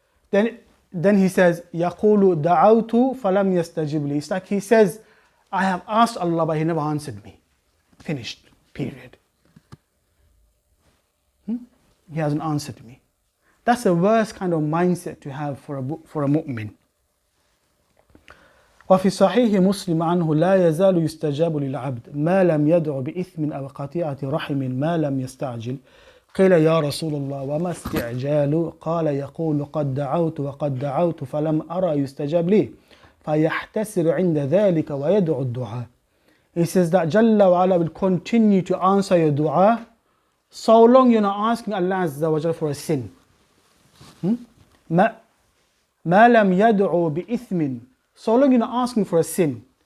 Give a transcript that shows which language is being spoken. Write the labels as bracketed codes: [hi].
[en] Then he says, [ar] يَقُولُ دَعَوْتُ فَلَمْ يَسْتَجِبْ لِي. [en] It's like he says, I have asked Allah, but He never answered me. Finished. Period. He hasn't answered me. That's the worst kind of mindset to have for a mu'min. [ar] وفي صحيح مسلم عنه لا يزال يستجاب للعبد ما لم يدع بإثم أو قطيعة رحم ما لم يستعجل. قيل يا رسول الله وما استعجال؟ قال يقول قد دعوت وقد دعوت فلم أرى يستجاب لي فيحتسر عند ذلك ويدعو الدعاء. [en] He says that Jalla wa ala will continue to answer your dua so long you're not asking Allah Azza wa Jalla for a sin. [ar] ما لم يدعو بإثم, [en] so long you're not asking for a sin.